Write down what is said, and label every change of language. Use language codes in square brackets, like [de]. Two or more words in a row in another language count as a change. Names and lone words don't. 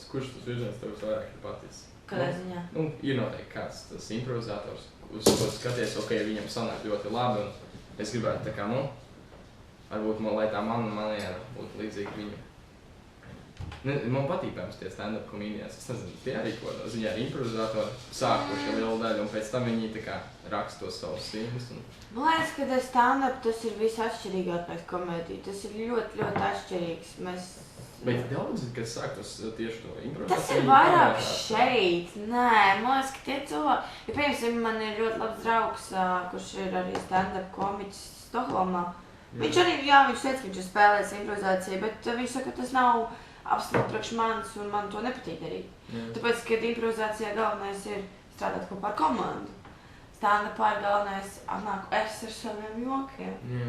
[lv] Kurš tas virziens tev vairāk ir paticis? Kādā ziņā? Ir noteikti kāds tas improvizators, uz ko skaties, ok, viņam sanāk ļoti labi, un es gribētu tā kā, varbūt, lai tā mana maniera būtu līdzīga viņam. Man patīk, piemēram, tie stand-up komēdijas. Es nezinu, tie arī ko ziņā ir improvizatori sākuši lielu daļu, un pēc tam viņi tā kā raksta tos savus stīmus. Man liekas, ka stand-up tas ir visatšķirīgākais komēdija. Tas ir ļoti, ļoti atšķirīgs. Bet daudz, kas sāk tos tieši to improvizāciju. Tas ir vairāk šeit. Nē, man liekas, ka tie cilvēki... Ja, piemēram, man ir ļoti labs draugs, kurš ir arī stand-up komiķis Stokholmā. Viņš arī, viņš teica, ka viņš ir spēlējis improvizāciju, bet viņš saka, ka tas nav absolūti priekš manis un man to nepatīk darīt. Tāpēc, kad improvizācijā galvenais ir strādāt kopā ar komandu. Stand-upā ir galvenais atnāk es ar saviem jokiem.